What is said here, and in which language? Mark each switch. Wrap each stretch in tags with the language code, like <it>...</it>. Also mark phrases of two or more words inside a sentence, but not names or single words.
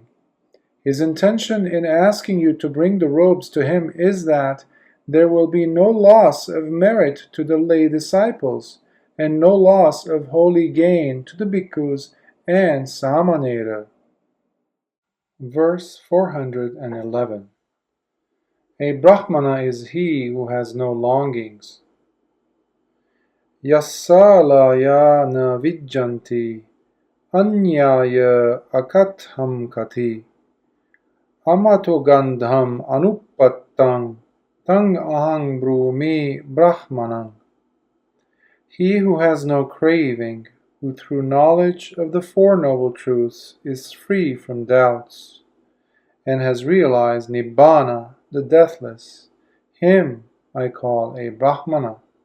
<en>His intention in asking you to bring the robes to him is that there will be no loss of merit to the lay disciples, and no loss of holy gain to the bhikkhus and samanera." Verse 411. A Brāhmaṇa is he who has no longings.</en> <pi>Yassālaya na vijjanti anyāya akatham kati amato gandham anuppattam tang ahang brumi brahmanang.</pi> <en>He who has no craving, who through knowledge of the Four Noble Truths is free from doubts, and has realized Nibbana, the deathless, him I call a Brāhmaṇa.</en>